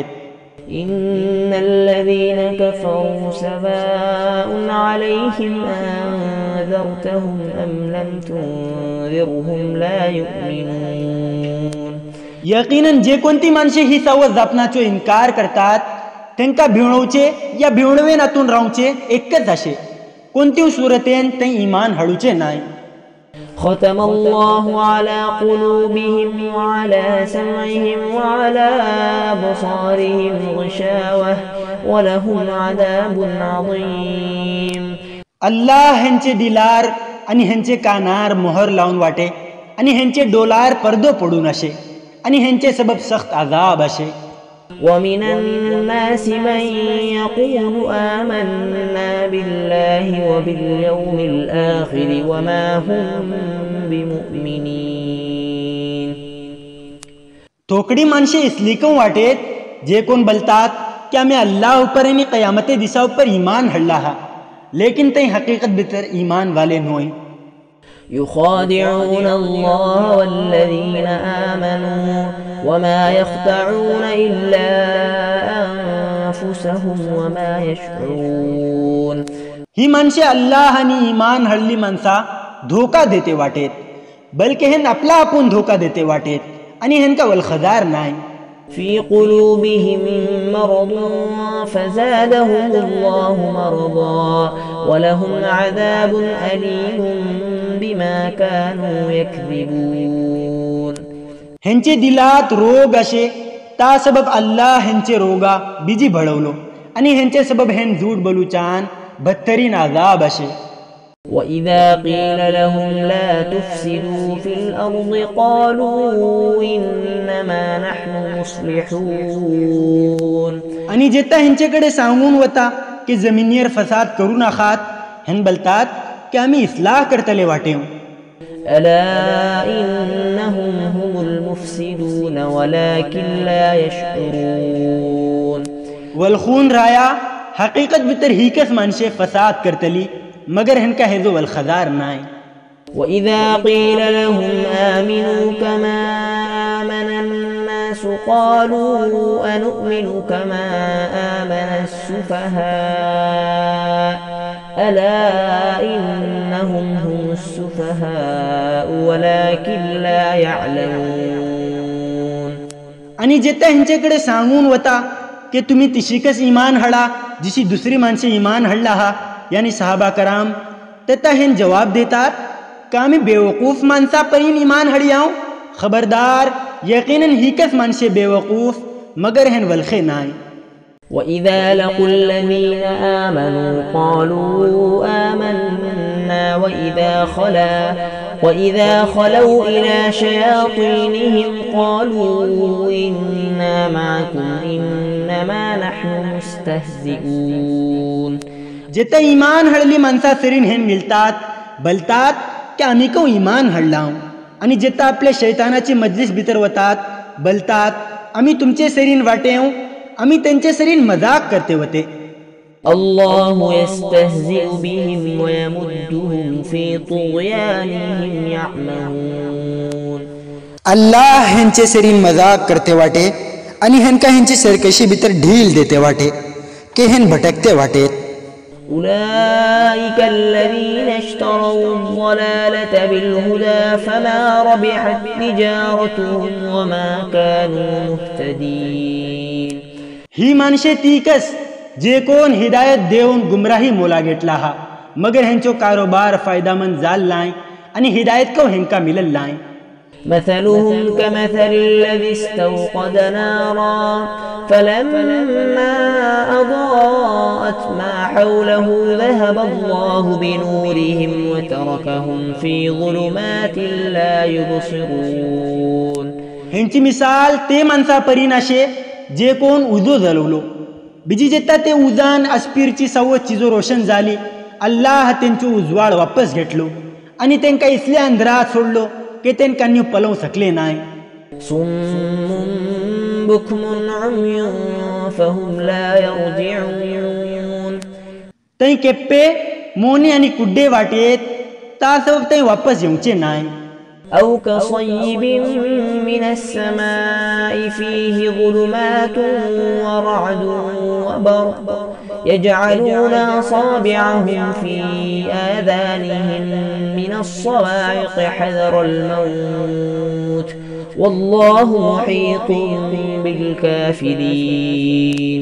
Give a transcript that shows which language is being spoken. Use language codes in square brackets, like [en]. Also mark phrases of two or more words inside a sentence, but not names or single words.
[ar] إن الذين كفروا سواء عليهم أنذرتهم أم لم تنذرهم لا يؤمنون। [kok] यकीनन जे कोणती माणसे ही सवस जापनाचो इन्कार करतात त्यांका भिवणवचे या भिवणवेनातून रावचे एकच असे, कोणती सूरतेन ते ईमान हडूचे नाही। [ar] ختم الله على قلوبهم وعلى سمعهم وعلى أبصارهم غشاوة ولهم عذاب عظيم। [kok] अल्लाह ह्यांचे दिलार आणि ह्यांचे कानार मोहर लावून वाटे आणि ह्यांचे डोलार पर्दो पडून असे आणि ह्यांचे सबब सख्त अजाब असे। [ar] ومن الناس من يقول آمنا بالله وباليوم الآخر وما هم بمؤمنين। [kok] थोकडी माणसे इसलिकं वाटेत जे कोण बोलतात की आम्ही अल्लाह ऊपर आणि क़यामते दिसा ऊपर ईमान हडला हा, लेकिन ते हकीकत भीतर ईमान वाले नोय। [ar] يخادعون الله والذين آمنوا وما يخدعون إلا أنفسهم وما يشعرون। [kok] ही माणसे अल्लाह आणि ईमान हडली माणसा धोका देते वाटेत, बल्कि हेन आपला आपण धोका देते वाटेत आणि हेनका वलखदार नाही। [ar] في قلوبهم مرض فزادهم الله مرضا ولهم عذاب أليم بما كانوا يكذبون। [kok] ह्यांचे दिलात रोग असे ता सबब अल्लाह ह्यांचे रोगा बिजी भडवलो आणि ह्यांचे सबब हेन झूठ बोलूचान बदतरीन अजाब असे। [ar] وإذا قيل لهم لا تفسدوا في الأرض قالوا إنما نحن مصلحون. [kok] आणि जेता हेंचेकडे सांगून वता की जमिनीर फसाद करू नाखात हेन बलतात की आम्ही इस्लाह करतले वाटेव. [ar] ألا إنهم هم المفسدون ولكن لا يشعرون. [kok] वलखून राया हकीकत भितर ही कस माणसे फसाद करतली मगर हेनका हेजो वलखदार नाय. [ar] وإذا قيل لهم آمنوا كما آمن الناس قالوا أنؤمن كما آمن السفهاء ألا إنهم هم السفهاء ولكن لا يعلمون. [kok] आणि जेता हेंचेकडे सांगून वता की तुम्ही तिशिकस इमान हडा जिशी दुसरी माणसे इमान हडला हा यानी [ar] صحابة كرام [kok] तेता हेन जवाब देतात का आम्ही बेवकूफ माणसा परीन इमान हडियाव. खबरदार यकीनन ही कस माणसे बेवकूफ मगर हेन वलखे नाय. [ar] وإذا لقوا الذين آمنوا قالوا آمنا وإذا خلوا إلى شياطينهم قالوا إنا معكم إنما نحن مستهزئون. [kok] जेता इमान हडली माणसा सरीन हेन मिळतात बलतात की आम्ही को इमान हडलाव. आणि जेता आपल्या शैतानाची मजलिस भितर वतात बलतात आम्ही तुमचे सरीन वाटेव आम्ही त्यांचे सरीन मजाक करते होते. [ar] الله يستهزئ بهم ويمدهم في طغيانهم يعمهون. [kok] अल्लाह हेंचे सरीन मजाक करते वाटे आणि हेनका हेंची सरकशी भितर ढील देते वाटे के हेन भटकते वाटेत. [ar] أولئك الذين اشتروا الضلالة بالهدى فما ربحت تجارتهم وما كانوا مهتدين. [kok] ही माणसे ती कस जे कोण हिदायत देऊन गुमराही मोला घेतला हा मगर हेंचो कारोबार फायदामंद जाल नाय आणि हिदायत को हेंका मिलल नाय. [ar] مثلهم كمثل الذي استوقد نارا فلما أضاءت ما حوله ذهب الله بنورهم وتركهم في ظلمات لا يبصرون. [kok] हेंची मिसाल ते माणसा परीनाशे जे कोण उजो जलवलो बिजी जेता ते उजान अस्पीरची सवत चिजो रोशन झाली अल्लाह तेंचो उजवाड वापस घेतलो आणि तेंका इसल्या अंधरात सोडलो की तेंका न्यू पलव सकले नाय. [ar] صم بكم عمي فهم لا يرجعون. [kok] तई केप्पे मोने आणि कुड्डे वाटेत ता सब तई वापस येऊचे नाय. [ar] أو كصيب من السماء فيه ظلمات ورعد وبرق يجعلون أصابعهم في آذانهم من الصواعق حذر الموت والله محيط بالكافرين.